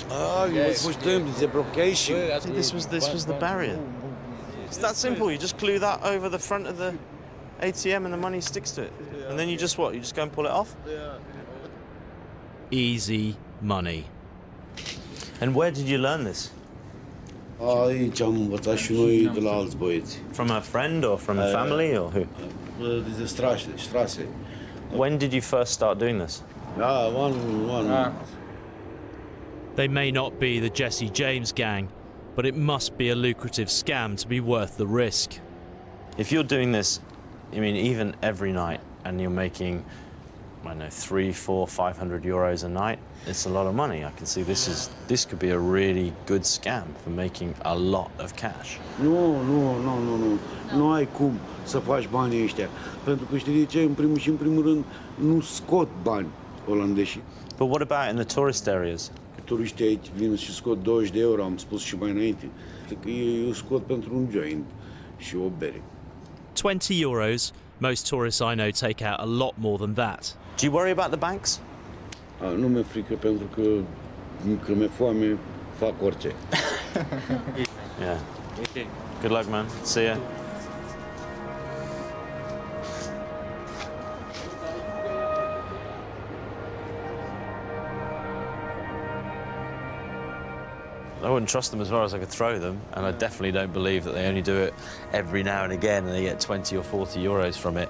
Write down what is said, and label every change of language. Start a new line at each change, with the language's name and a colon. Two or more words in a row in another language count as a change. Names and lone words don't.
English: Oh, you push them, the blockation. This was the barrier. It's that simple. You just glue that over the front of the ATM and the money sticks to it. And then you just what? You just go and pull it off? Easy money. And where did you learn this?
Romanian: Aici am învățat și noi de la alți băieți.
English: From a friend or from a family or who?
Romanian: De Strasse.
English: When did you first start doing this? One. They may not be the Jesse James gang, but it must be a lucrative scam to be worth the risk. If you're doing this, I mean, even every night, and you're making, I don't know, 300, 400, 500 euros a night, it's a lot of money. I can see this could be a really good scam for making a lot of cash.
Romanian: Nu ai cum să faci banii ăștia. Pentru că știi de ce? În primul rând, nu scot bani olandeșii.
English: But what about in the tourist areas?
Romanian: Turiștii aici vin și scot 20 de euro, am spus și mai înainte. Că eu scot pentru un joint și o bere.
English: 20 euros, most tourists I know take out a lot more than that. Do you worry about the banks?
Romanian: Nu mi-e frică pentru că mi-e foame, fac orice.
English: Yeah. Good luck, man. See ya. I wouldn't trust them as far as I could throw them, and I definitely don't believe that they only do it every now and again and they get 20 or 40 euros from it.